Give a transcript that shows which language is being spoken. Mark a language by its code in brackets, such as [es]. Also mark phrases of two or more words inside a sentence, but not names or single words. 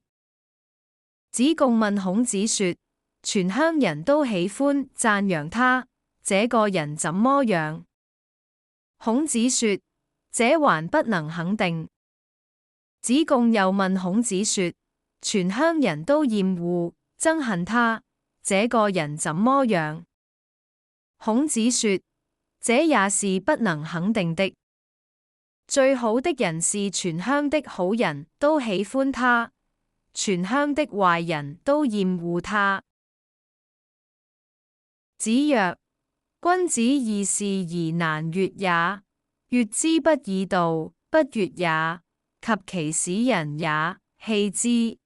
[zh] 子貢問孔子說：全鄉人都喜歡讚揚他，這個人怎麼樣？孔子說：這還不能肯定。子貢又問孔子說：全鄉人都厭惡憎恨他，這個人怎麼樣？孔子說： 這也是不能肯定的。最好的人是全鄉的好人都喜歡他， 全鄉的壞人都厭惡他。 [lzh] 子曰：君子義士而難悅也，悅之不以道，不悅也，及其使人也，棄之。